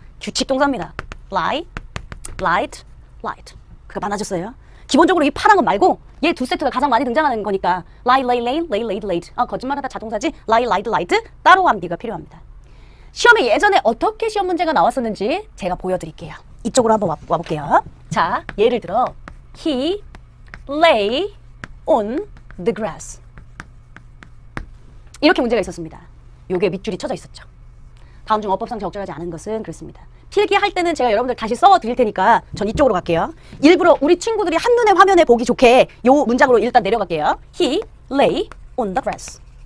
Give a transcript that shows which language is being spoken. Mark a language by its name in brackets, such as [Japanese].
[Korean] 규칙 동사입니다. [English] lie, lied, lied. [Korean] 그거 많아졌어요. 기본적으로 이 파란 것 말고 얘 2세트가 가장 많이 등장하는 거니까 [English] lie, lay, lane, lay, laid, laid. [Korean] 거짓말하다 자동사지 [English] lie, lied, lied [Korean] 따로 암기가 필요합니다. 시험에 예전에 어떻게 시험 문제가 나왔었는지 제가 보여드릴게요. 이쪽으로 한번 와볼게요. [English] 자, 예를 들어 He lay on the grass. [Korean] 이렇게 문제가 있었습니다. 요게 밑줄이 쳐져 있었죠. 다음 중 어법상 적절하지 않은 것은 그렇습니다. 필기할 때는 제가 여러분들 다시 써드릴 테니까 전 이쪽으로 갈게요. 일부러 우리 친구들이 한눈에 화면에 보기 좋게 요 문장으로 일단 내려갈게요. [English] He lay on the grass.